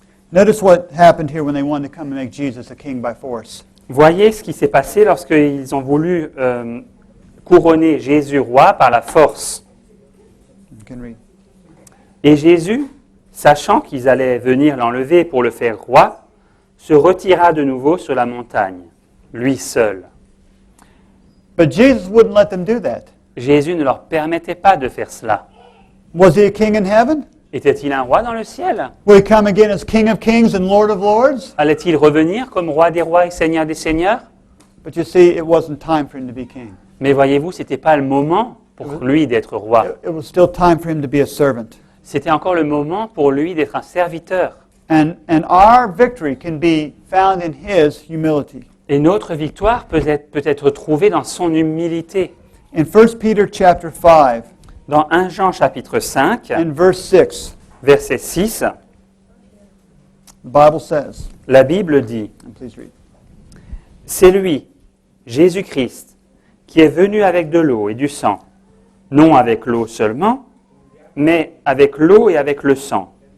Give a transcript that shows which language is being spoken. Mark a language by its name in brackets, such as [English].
[English] Notice what happened here when they wanted to come and make Jesus a king by force. [French] voyez ce qui s'est passé lorsqu'ils ont voulu couronner Jésus roi par la force. [English] You can read. [French] Et Jésus, sachant qu'ils allaient venir l'enlever pour le faire roi, se retira de nouveau sur la montagne, lui seul. [English] But Jesus wouldn't let them do that. [French] Jésus ne leur permettait pas de faire cela. [English] Was he a king in heaven? [French] Était-il un roi dans le ciel? [English] Will he come again as King of Kings and Lord of Lords? [French] Allait-il revenir comme roi des rois et seigneur des seigneurs? [English] But you see, it wasn't time for him to be king. [French] Mais voyez-vous, ce n'était pas le moment pour lui d'être roi. [English] It was still time for him to be a servant. [French] C'était encore le moment pour lui d'être un serviteur. [English] And our victory can be found in his humility. [French] Et notre victoire peut être trouvée dans son humilité. [English] In 1 Peter chapter 5 [French] Dans 1 Jean chapitre 5, [English] and verse 6, [French] verset 6, [English] the Bible says, [French] la Bible dit [English] and please read, [French] « C'est lui, Jésus-Christ, qui est venu avec de l'eau et du sang, non avec l'eau seulement, mais avec l'eau et avec le sang.